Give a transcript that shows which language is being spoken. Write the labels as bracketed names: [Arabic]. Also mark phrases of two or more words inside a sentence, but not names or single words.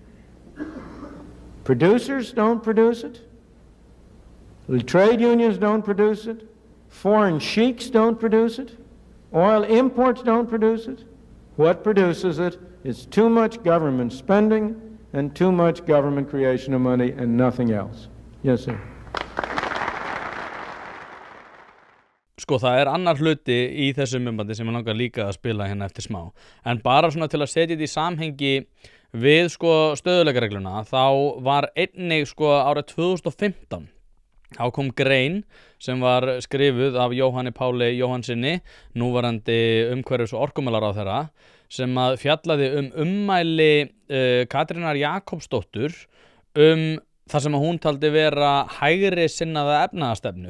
[English] Producers don't produce it. The trade unions don't produce it. Foreign sheiks don't produce it. Oil imports don't produce it. What produces it is too much government spending and too much government creation of money and nothing else. Yes, sir. [Icelandic] Sko, það annar hluti í þessu myndbandi sem ég langar líka að spila hérna eftir smá. En bara svona til að setja þetta í samhengi við sko stöðugleikaregluna, þá var einnig sko árið 2015 þá kom grein sem var skrifuð af Jóhanni Páli Jóhannsinni, núverandi umhverfis- og orkumálaráðherra, sem að fjallaði ummæli Katrínar Jakobsdóttur það sem að hún taldi vera hægri sinnaða efnahagsstefnu.